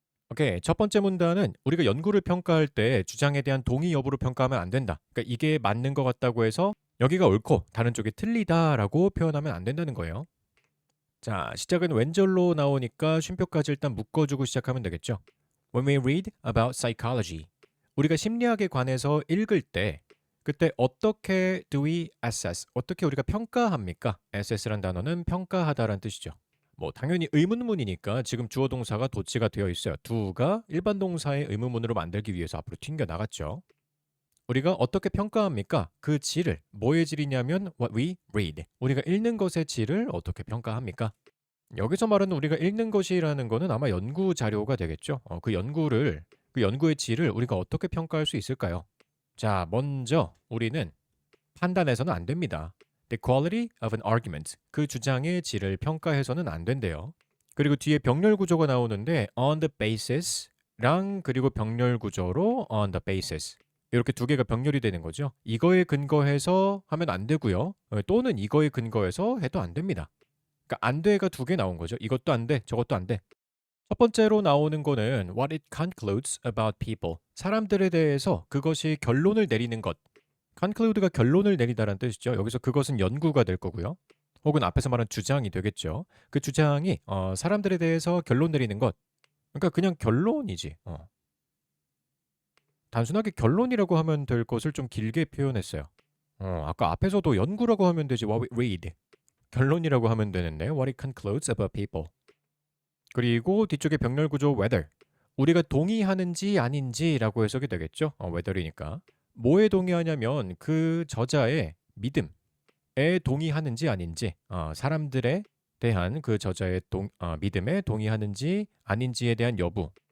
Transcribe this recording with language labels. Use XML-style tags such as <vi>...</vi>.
<ko>오케이. 첫 번째 문단은 우리가 연구를 평가할 때 주장에 대한 동의 여부로 평가하면 안 된다. 그러니까 이게 맞는 것 같다고 해서 여기가 옳고 다른 쪽이 틀리다라고 표현하면 안 된다는 거예요. 자, 시작은 왼절로 나오니까 쉼표까지 일단 묶어주고 시작하면 되겠죠.</ko> <en>When we read about psychology,</en> <ko>우리가 심리학에 관해서 읽을 때 그때 어떻게</ko> <en>do we assess?</en> <ko>어떻게 우리가 평가합니까? assess란 단어는 평가하다라는 뜻이죠. 뭐 당연히 의문문이니까 지금 주어 동사가 도치가 되어 있어요. do가 일반 동사의 의문문으로 만들기 위해서 앞으로 튕겨 나갔죠. 우리가 어떻게 평가합니까? 그 질을 뭐의 질이냐면</ko> <en>what we read.</en> <ko>우리가 읽는 것의 질을 어떻게 평가합니까? 여기서 말하는 우리가 읽는 것이라는 거는 아마 연구 자료가 되겠죠. 그 연구의 질을 우리가 어떻게 평가할 수 있을까요? 자, 먼저 우리는 판단해서는 안 됩니다.</ko> <en>The quality of an argument.</en> <ko>그 주장의 질을 평가해서는 안 된대요. 그리고 뒤에 병렬 구조가 나오는데</ko> <en>on the basis</en> <ko>랑 그리고 병렬 구조로 on the basis. 이렇게 두 개가 병렬이 되는 거죠. 이거에 근거해서 하면 안 되고요. 또는 이거에 근거해서 해도 안 됩니다. 그러니까 안 돼가 두 개 나온 거죠. 이것도 안 돼, 저것도 안 돼.</ko> <en>첫 번째로 나오는 거는 what it concludes about people.</en> <ko>사람들에 대해서 그것이 결론을 내리는 것. conclude가 결론을 내리다라는 뜻이죠. 여기서 그것은 연구가 될 거고요. 혹은 앞에서 말한 주장이 되겠죠. 그 주장이 사람들에 대해서 결론 내리는 것. 그러니까 그냥 결론이지. 단순하게 결론이라고 하면 될 것을 좀 길게 표현했어요. 아까 앞에서도 연구라고 하면 되지.</ko> <en>What we read.</en> <ko>결론이라고 하면 되는데</ko> <en>what it concludes about people.</en> <ko>그리고 뒤쪽에 병렬 구조 whether. 우리가 동의하는지 아닌지라고 해석이 되겠죠. whether이니까. 뭐에 동의하냐면 그 저자의 믿음에 동의하는지 아닌지, 사람들에 대한 그 저자의 믿음에 동의하는지 아닌지에 대한 여부.</ko>